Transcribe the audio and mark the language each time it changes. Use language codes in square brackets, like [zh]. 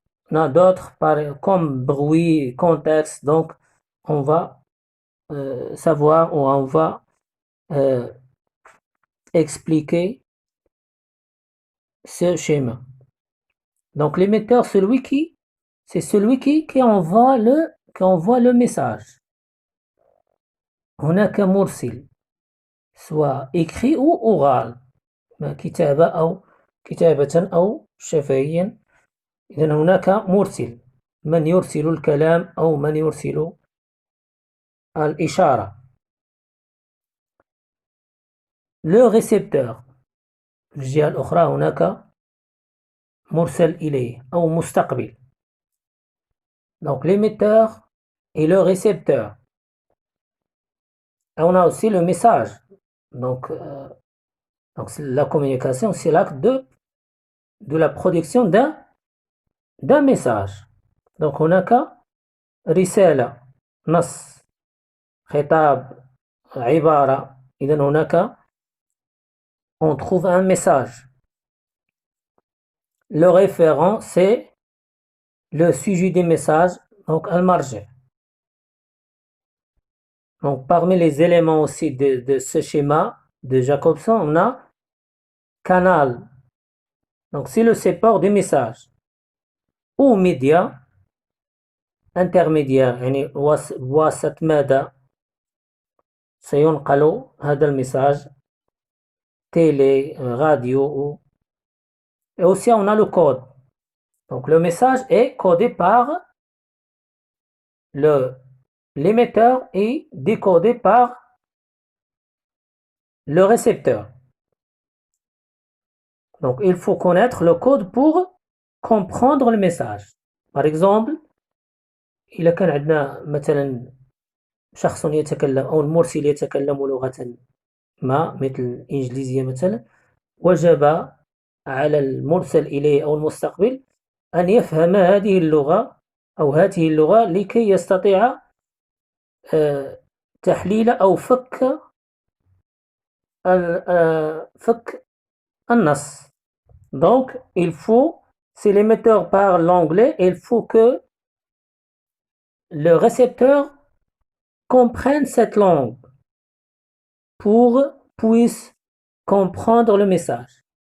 [fr] On a d'autres comme bruit, contexte. Donc on va savoir ou on va expliquer ce schéma. Donc l'émetteur, c'est celui qui envoie le message. [ar] هناك مرسل [fr] soit écrit ou oral، [ar] كتابة أو شفهيا. إذن هناك مرسل، من يرسل الكلام أو من يرسل الإشارة. [fr] le récepteur، [ar] في الجهة الأخرى هناك مرسل إليه أو مستقبل. [fr] Donc l'émetteur et le récepteur. On a aussi le message. Donc, la communication, c'est l'acte de la production d'un message. [ar] Donc, هناك رسالة، نص، خطاب، عبارة. إذن هناك [fr] on trouve un message. Le référent, c'est le sujet des messages, donc المرجع. Donc, parmi les éléments aussi de ce schéma de Jacobson, on a canal. Donc, c'est le support des messages. Ou média intermédiaire، [ar] يعني بواسطة ماذا سينقل هذا المساج، télé, radio. [fr] Et aussi, on a le code. Donc, le message est codé par l'émetteur et décodé par le récepteur. Donc, il faut connaître le code pour comprendre le message. Par exemple, [ar] إذا كان عندنا مثلا شخص يتكلم أو المرسل يتكلم لغة ما مثل الإنجليزية مثلا، وجب على المرسل إليه أو المستقبل أن يفهم هذه اللغة أو هذه اللغة لكي يستطيع تحليل أو فك النص. [fr] Donc, si l'émetteur parle l'anglais, il faut que le récepteur comprenne cette langue puisse comprendre le message.